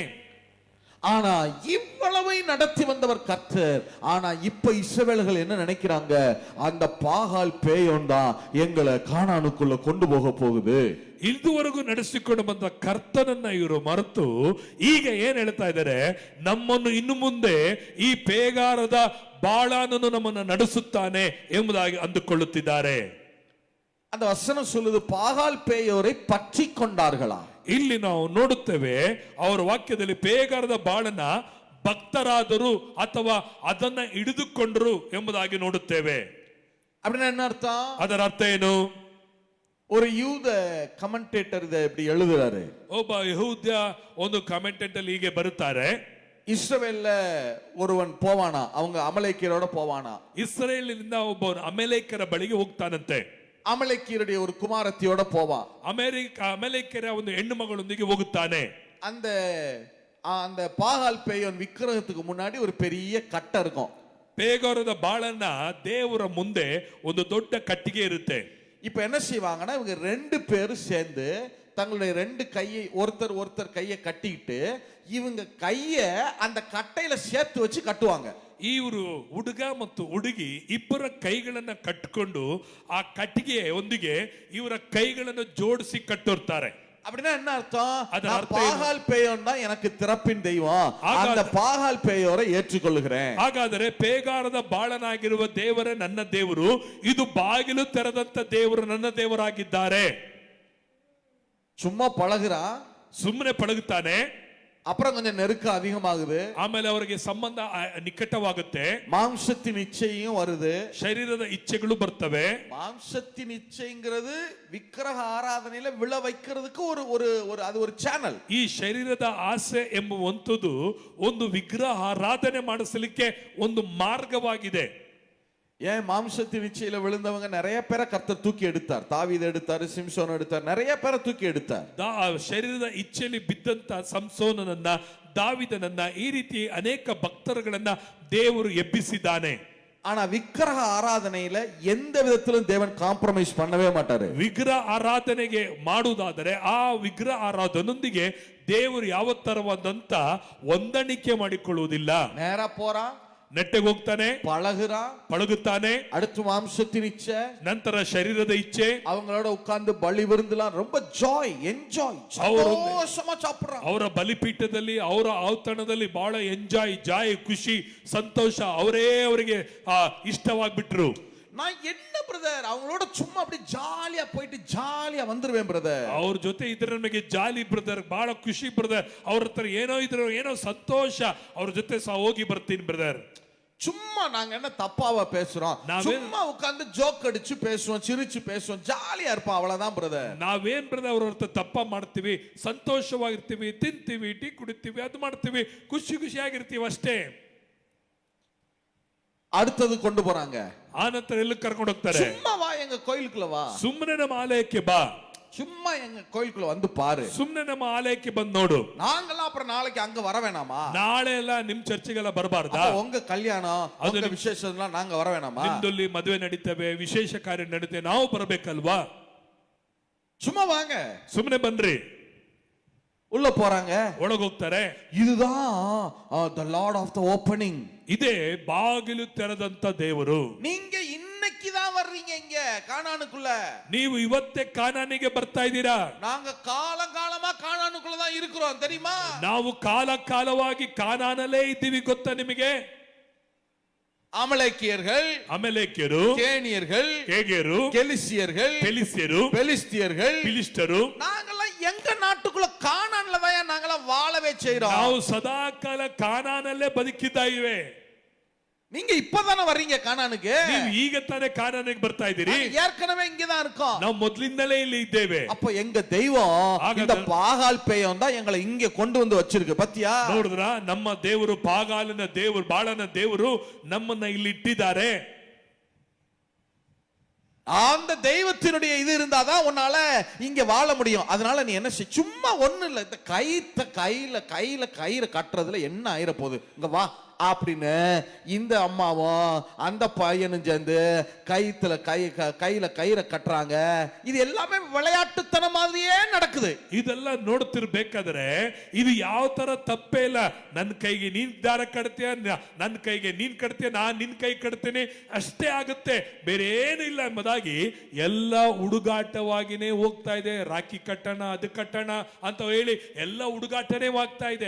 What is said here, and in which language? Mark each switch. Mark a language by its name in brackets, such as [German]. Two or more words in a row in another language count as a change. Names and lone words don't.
[Tamil] ஆனா இவ்வளவை நடத்தி வந்தவர் கர்த்தர். ஆனா இப்ப இஸ்ரவேலர்கள் என்ன நினைக்கிறாங்க? அந்த பாகால் பேயோன் தான் எங்களை கானானுக்குள்ள கொண்டு போக போகுது. [Kannada] ಇದುವರೆಗೂ ನಡೆಸಿಕೊಂಡು ಬಂದ ಕರ್ತನನ್ನ ಇವರು ಮರೆತು ಈಗ ಏನ್ ಹೇಳ್ತಾ ಇದ್ದಾರೆ? ನಮ್ಮನ್ನು ಇನ್ನು ಮುಂದೆ ಈ ಪೇಗಾರದ ಬಾಳಾನನು ನಮ್ಮನ್ನು ನಡೆಸುತ್ತಾನೆ ಎಂಬುದಾಗಿ ಅಂದುಕೊಳ್ಳುತ್ತಿದ್ದಾರೆ. [Tamil] அந்த வசனம் சொல்லுது பாகால் பேயோரை பற்றி கொண்டார்களா. [Kannada] ಇಲ್ಲಿ ನಾವು ನೋಡುತ್ತೇವೆ ಅವರ ವಾಕ್ಯದಲ್ಲಿ ಪೇಗಾರದ ಬಾಳನ ಭಕ್ತರಾದರು ಅಥವಾ ಅದನ್ನ ಹಿಡಿದುಕೊಂಡರು ಎಂಬುದಾಗಿ ನೋಡುತ್ತೇವೆ. [Tamil] அப்படின்னா என்ன அர்த்தம்? [Kannada] ಅದರ ಅರ್ಥ ಏನು? [Tamil] ஒரு யூத கமெண்டேட்டர் இதை இப்படி எழுதுறாரு. [Kannada] ಒಬ್ಬ ಯಹೂದ್ಯ ಒಂದು ಕಮೆಂಟೆಂಟ್ ಅಲ್ಲಿ ಹೀಗೆ ಬರುತ್ತಾರೆ, [Tamil] இஸ்ரவேல்ல ஒருவன் போவானா, அவங்க அமலேக்கியரோட போவானா, [Kannada] ಇಸ್ರೇಲಿನಿಂದ ಒಬ್ಬ ಅಮೆಲೇಕರ ಬಳಿಗೆ ಹೋಗ್ತಾನಂತೆ. [Tamil] அமலேக்கியருடைய ஒரு குமாரத்தியோட போவான். [Kannada] ಅಮೆಲೇಕರ ಒಂದು ಹೆಣ್ಣು ಮಗಳೊಂದಿಗೆ ಹೋಗುತ್ತಾನೆ. [Tamil] அந்த பாகால் பேயோன் விக்கிரகத்துக்கு முன்னாடி ஒரு பெரிய கட்டை இருக்கும். [Kannada] ಪೇಗೋರದ ಬಾಳನ್ನ ದೇವರ ಮುಂದೆ ಒಂದು ದೊಡ್ಡ ಕಟ್ಟಿಗೆ ಇರುತ್ತೆ. [Tamil] இப்ப என்ன செய்வாங்கன்னா இவங்க 2 பேரும் சேர்ந்து தங்களுடைய 2 கையை ஒருத்தர் கையை கட்டிக்கிட்டு இவங்க கைய அந்த கட்டையில சேர்த்து வச்சு கட்டுவாங்க. [Kannada] ಇವರು ಹುಡುಗ ಮತ್ತು ಹುಡುಗಿ ಇಬ್ಬರ ಕೈಗಳನ್ನ ಕಟ್ಟಿಕೊಂಡು ಆ ಕಟ್ಟಿಗೆ ಒಂದಿಗೆ ಇವರ ಕೈಗಳನ್ನು ಜೋಡಿಸಿ ಕಟ್ಟಿರ್ತಾರೆ. [Tamil] அப்படின்னா என்ன அர்த்தம்? அதன் நான் அர்த்தம் என்ன? பாகால் பேயோன் தான் எனக்கு திறப்பின் தெய்வம், ஆகாத- அந்த பாகால் பேயோரை ஏற்றுக்கொள்கிறேன். [Kannada] ಹಾಗಾದರೆ ಪೇಗಾರದ ಬಾಳನಾಗಿರುವ ದೇವರೇ ನನ್ನ ದೇವರು, ಇದು ಬಾಗಿಲು ತೆರೆದಂತ ದೇವರು ನನ್ನ ದೇವರಾಗಿದ್ದಾರೆ. [Tamil] சும்மா பழகுறா, [Kannada] ಸುಮ್ಮನೆ ಪಳಗುತ್ತಾನೆ, [Tamil] அப்புறம் கொஞ்சம் நெருக்கம் அதிகமாகுது, [Kannada] ಆಮೇಲೆ ಅವರಿಗೆ ಸಂಬಂಧ ನಿಕಟವಾಗುತ್ತೆ, [Tamil] மாம்சத்தின் இச்சையும் வருது. [Kannada] ಶರೀರದ ಇಚ್ಛೆಗಳು ಬರ್ತವೆ. [Tamil] மாம்சத்தின் இச்சைங்கிறது விக்கிரக ஆராதனையில விழ வைக்கிறதுக்கு ஒரு ஒரு ஒரு அது ஒரு சேனல். [Kannada] ಈ ಶರೀರದ ಆಸೆ ಎಂಬುವಂಥದ್ದು ಒಂದು ವಿಗ್ರಹ ಆರಾಧನೆ ಮಾಡಿಸಲಿಕ್ಕೆ ಒಂದು ಮಾರ್ಗವಾಗಿದೆ. [Tamil] ஏன் மாம்சத்தின் இச்சையில விழுந்தவங்க நிறைய பேரை கர்த்தர் தூக்கி எடுத்தார். தாவீது எடுத்தார், சிம்சோன் எடுத்தார், நிறைய பேரை தூக்கி எடுத்தார். [Kannada] ಶರೀರದ ಇಚ್ಛೆಯಲ್ಲಿ ಬಿದ್ದಂತ ಸಂಸೋನನನ್ನ, ದಾವಿದನನ್ನ, ಈ ರೀತಿ ಅನೇಕ ಭಕ್ತರುಗಳನ್ನ ದೇವರು ಎಬ್ಬಿಸಿದ್ದಾನೆ. [Tamil] ஆனா விக்கிரக ஆராதனையில எந்த விதத்திலும் தேவன் காம்ப்ரமைஸ் பண்ணவே மாட்டாரு. [Kannada] ವಿಗ್ರಹ ಆರಾಧನೆಗೆ ಮಾಡುವುದಾದರೆ ಆ ವಿಗ್ರಹ ಆರಾಧನೊಂದಿಗೆ ದೇವರು ಯಾವ ತರವಾದಂತ ಹೊಂದಾಣಿಕೆ ಮಾಡಿಕೊಳ್ಳುವುದಿಲ್ಲ. [Tamil] நேரா போறான், [Kannada] ನೆಟ್ಟಗೆ ಹೋಗ್ತಾನೆ, [Tamil] பழகுறான், [Kannada] ಪಳಗುತ್ತಾನೆ, [Tamil] அடுத்து மாம்சத்தின் இச்சை, [Kannada] ನಂತರ ಶರೀರದ ಇಚ್ಛೆ, [Tamil] அவங்களோட உட்கார்ந்து பலி விருந்துலாம் ரொம்ப ஜாய், என்ஜாய், சந்தோஷமா சாப்பிடுறான். [Kannada] ಅವರ ಬಲಿಪೀಠದಲ್ಲಿ ಅವರ ಔತಣದಲ್ಲಿ ಬಹಳ ಎಂಜಾಯ್, ಜಾಯ್, ಖುಷಿ, ಸಂತೋಷ, ಅವರಿಗೆ ಇಷ್ಟವಾಗ್ಬಿಟ್ರು. [Tamil] நான் என்ன பிரதர் அவங்களோட சும்மா அப்படி ஜாலியா போயிட்டு ஜாலியா வந்துருவேன் பிரதர். [Kannada] ಅವ್ರ ಜೊತೆ ಇದ್ರೆ ನಮಗೆ [English] jolly brother, [Kannada] ಬಹಳ ಖುಷಿ ಬ್ರದರ್, ಅವ್ರ ಹತ್ರ ಏನೋ ಇದ್ರು ಏನೋ ಸಂತೋಷ, ಅವ್ರ ಜೊತೆ ಸಹ ಹೋಗಿ ಬರ್ತೀನಿ ಬ್ರದರ್. [Tamil] சும்மா நாங்க என்ன தப்பாவா பேசுறோம்? சும்மா உட்கார்ந்து ஜோக் அடிச்சு பேசுவோம், சிரிச்சு பேசுவோம், ஜாலியா இருப்போம், அவ்வளவுதான் பிரதர். [Kannada] ನಾವೇನ್ ಬ್ರದರ್ ಅವ್ರ ಹತ್ರ ತಪ್ಪ ಮಾಡ್ತೀವಿ, ಸಂತೋಷವಾಗಿರ್ತೀವಿ, ತಿಂತೀವಿ, ಟೀ ಕುಡಿತೀವಿ, ಅದು ಮಾಡ್ತೀವಿ, ಖುಷಿ ಖುಷಿಯಾಗಿರ್ತೀವಿ ಅಷ್ಟೇ. [Tamil] அடுத்தது கொண்டு போறாங்க, [Kannada] ಆ ನಂತರ ಎಲ್ಲಿ ಕರ್ಕೊಂಡು ಹೋಗ್ತಾರೆ? [Tamil] சும்மா வா எங்க கோயிலுக்குள்ள வா, [Kannada] ಸುಮ್ಮನೆ ನಮ್ಮ ಆಲಯಕ್ಕೆ ಬಾ, [Tamil] சும்மா எங்க கோயிலுக்குள்ள வந்து பாரு, [Kannada] ಸುಮ್ಮನೆ ನಮ್ಮ ಆಲಯಕ್ಕೆ ಬಂದು ನೋಡು. [Tamil] நாங்கெல்லாம் அப்புறம் நாளைக்கு அங்க வர வேணாமா? [Kannada] ನಾಳೆ ಎಲ್ಲ ನಿಮ್ ಚರ್ಚಿಗೆಲ್ಲ ಬರಬಾರ್ದಾ? [Tamil] உங்க கல்யாணம், அது உங்க விசேஷம்லாம் நாங்க வர வேணாமா? [Kannada] ನಿಮ್ದಲ್ಲಿ ಮದುವೆ ನಡೀತವೆ, ವಿಶೇಷ ಕಾರ್ಯ ನಡೀತವೆ, ನಾವು ಬರಬೇಕಲ್ವಾ? [Tamil] சும்மா வாங்க. [Kannada] ಸುಮ್ಮನೆ ಬನ್ರಿ. [Tamil] உள்ள போறாங்க, [Kannada] ಒಳಗೆ ಹೋಗ್ತಾರೆ. [Tamil] இதுதான் [English] the lord of the opening. [Kannada] ಇದೇ ಬಾಗಿಲು ತೆರೆದಂತ ದೇವರು. [Tamil] நீங்க இன்னைக்கு தான் வர்றீங்க இங்க கானானுக்குள்ள. [Kannada] ನೀವು ಇವತ್ತೇ ಕಾನಾನಿಗೆ ಬರ್ತಾ ಇದ್ದೀರಾ. [Tamil] நாங்க காலங்காலமா கானானுக்குள்ள தான் இருக்கிறோம் தெரியுமா? [Kannada] ನಾವು ಕಾಲ ಕಾಲವಾಗಿ ಕಾನಾನಲ್ಲೇ ಇದ್ದೀವಿ, ಗೊತ್ತಾ ನಿಮಗೆ? [Tamil] அமலேக்கியர்கள், [Kannada] ಅಮಲೇಕ್ಯರು, [Tamil] கேனியர்கள், [Kannada] ಕೇಗೆಯರು, [Tamil] கெலிசியர்கள், [Kannada] ಫೆಲಿಸ್ಯರು, [Tamil] பெலிஸ்தியர்கள், [Kannada] ಫಿಲಿಸ್ಟರು, [Tamil] நாங்கெல்லாம் எங்க நாட்டுக்குள்ள கானான்ல தான் நாங்கெல்லாம் வாழவே செய்றோம். [Kannada] ನಾವು ಸದಾ ಕಾಲ ಕಾನಾನಲ್ಲೇ ಬದುಕಿದ್ದ ಇವೆ. [Tamil] நீங்க இப்பதானே வர்றீங்க கானானுக்கு. [Kannada] ನೀವು ಈಗ ತಾನೇ ಕಾನಾನಿಗೆ ಬರ್ತಾ ಇದ್ದೀರಿ. [Tamil] நாங்க ஏற்கனவே இங்க தான் இருக்கோம். [Kannada] ನಾವು ಮೊದಲಿಂದಲೇ ಇಲ್ಲಿ ಇದ್ದೇವೆ. [Tamil] அப்ப எங்க தெய்வம் இந்த பாகால் பேயம் தான் எங்களை இங்க கொண்டு வந்து வச்சிருக்கு. பத்தியா? [Kannada] ನೋಡಿದ್ರ, ನಮ್ಮ ದೇವರು ಪಾಗಾಲಿನ ದೇವರು, ಬಾಳನ ದೇವರು ನಮ್ಮನ್ನ ಇಲ್ಲಿ ಇಟ್ಟಿದ್ದಾರೆ. [Tamil] அந்த தெய்வத்தினுடைய இது இருந்தாதான் உன்னால இங்க வாழ முடியும். அதனால நீ என்ன செய், சும்மா ஒண்ணு இல்ல, இந்த கயிறை கட்டுறதுல என்ன ஆயிர போகுது, இங்க வா அப்படின்னு இந்த அம்மாவும் அந்த பையனும் சேர்ந்து கையில கயிறை கட்டுறாங்க. இது எல்லாமே விளையாட்டுத்தனம் மாதிரியே நடக்குது. [Kannada] ಇದೆಲ್ಲ ನೋಡ್ತಿರ್ಬೇಕಾದ್ರೆ ಇದು ಯಾವ ತರ ತಪ್ಪೇ ಇಲ್ಲ. ನನ್ನ ಕೈಗೆ ನೀನ್ ದಾರ ಕಟ್ತೀಯ, ನನ್ನ ಕೈಗೆ ನೀನ್ ಕಟ್ತೀಯ, ನಾನ್ ನಿನ್ ಕೈ ಕಟ್ತೀನಿ, ಅಷ್ಟೇ ಆಗುತ್ತೆ, ಬೇರೆ ಏನು ಇಲ್ಲ ಎಂಬುದಾಗಿ ಎಲ್ಲ ಹುಡುಗಾಟವಾಗಿನೇ ಹೋಗ್ತಾ ಇದೆ. ರಾಖಿ ಕಟ್ಟಣ, ಅದು ಕಟ್ಟಣ ಅಂತ ಹೇಳಿ ಎಲ್ಲ ಹುಡುಗಾಟನೇ ಆಗ್ತಾ ಇದೆ.